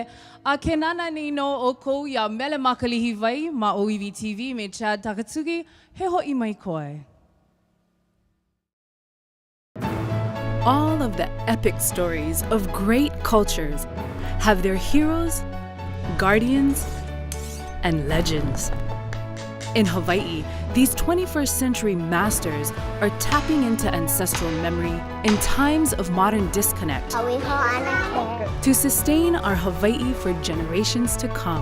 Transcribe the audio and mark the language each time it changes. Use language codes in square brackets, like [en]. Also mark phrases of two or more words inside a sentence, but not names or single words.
[haw] A ke nana ni no o kou ia mele makalihiwai ma ʻŌiwi TV me Chad Takatsugi. He hoʻi mai koe. [en] All of the epic stories of great cultures have their heroes, guardians, and legends. In Hawaii, these 21st century masters are tapping into ancestral memory in times of modern disconnect to sustain our Hawaii for generations to come.